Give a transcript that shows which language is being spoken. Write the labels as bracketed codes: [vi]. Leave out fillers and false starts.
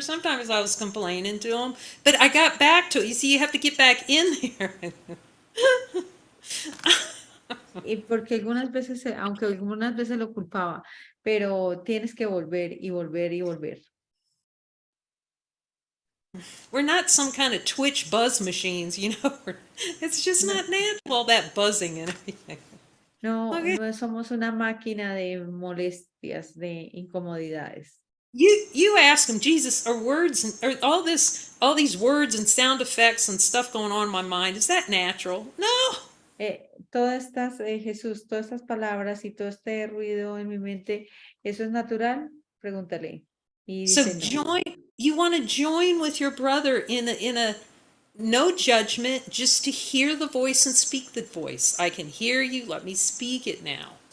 [en] Sometimes I was complaining to him, but I got back to it. You see, you have to get back in there. [es] Y porque algunas veces, aunque algunas veces lo culpaba, pero tienes que volver y volver y volver. [en] We're not some kind of Twitch buzz machines, you know. It's just not natural, all that buzzing and everything. [es] No, no somos una máquina de molestias, de incomodidades. [en] You ask him, Jesus, are words or all these words and sound effects and stuff going on in my mind, is that natural? No. [es] Todas estas, Jesús, todas estas palabras y todo este ruido en mi mente, ¿eso es natural? Pregúntale. Y dice, [en] so you want to join with your brother in a no judgment, just to hear the voice and speak the voice. I can hear you, let me speak it now.